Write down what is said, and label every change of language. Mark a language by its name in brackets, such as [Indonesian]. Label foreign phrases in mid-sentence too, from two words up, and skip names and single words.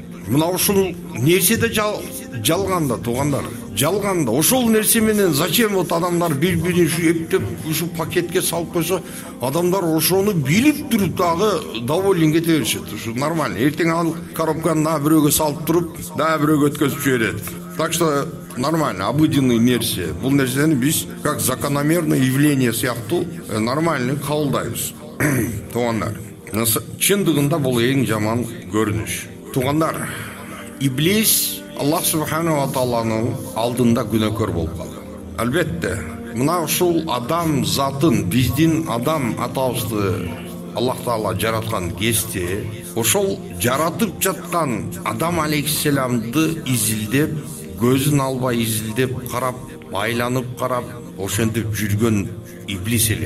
[Kyrgyz] Мына ушул нерседе жалганда туугандар, жалганда ошол нерсе менен [Russian] зачем вот [Kyrgyz] адамдар бири-бирин ушу эптеп ушу пакетке салып койсо, адамдар ошону билип туруп дагы доволен кете беришет. Ушу нормально. Эртең ал коробканы да бирөөгө салып туруп, да бирөөгө өткөзүп жиберет. [Russian] Так что нормально, обыденный [Kyrgyz] нерсе. Бул нерсени биз [Russian] как закономерное явление [Kyrgyz] сыяктуу нормально кабылдайбыз. Туугандар, чындыгында бул эң жаман көрүнүш. Туугандар, иблис [Arabic] الله سبحانه [Kyrgyz] тааланын алдында күнөөкөр болуп калды. Албетте, мына ушул адам затын, биздин адам атабызды [Arabic] الله تعالى [Kyrgyz] жараткан кезде, ошол жаратып жаткан адам алейхиссаламды изилдеп, көзүн албай изилдеп карап, байланып карап, ошентип жүргөн иблис эле.